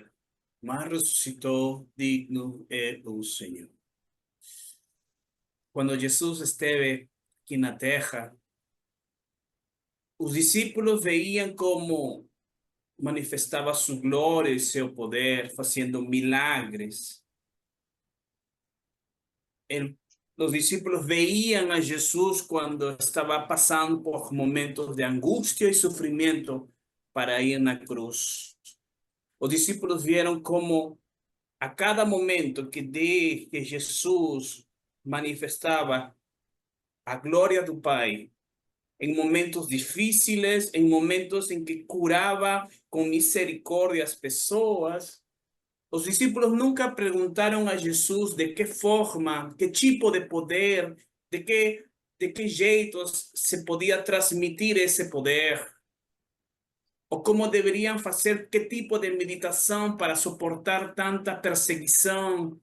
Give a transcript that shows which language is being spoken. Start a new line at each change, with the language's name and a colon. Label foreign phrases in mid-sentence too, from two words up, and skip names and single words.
Portuguese: Mas ressuscitou, digno é o Senhor. Quando Jesus esteve aqui na terra, os discípulos veían como manifestava su glória e seu poder, fazendo milagres.
Spanish: Los discípulos veían a Jesús cuando estaba pasando por momentos de angustia y sufrimiento para ir
Portuguese: na cruz.
Spanish: Los discípulos vieron como a cada momento que Jesús manifestaba
Portuguese: a glória do Pai,
Spanish: en momentos difíciles, en momentos en que curaba con misericordia
Portuguese: as pessoas. Os discípulos nunca perguntaram a Jesus de que forma, que tipo de poder, de que jeitos se podia transmitir esse poder, ou como deveriam fazer, que tipo de meditação para suportar tanta perseguição.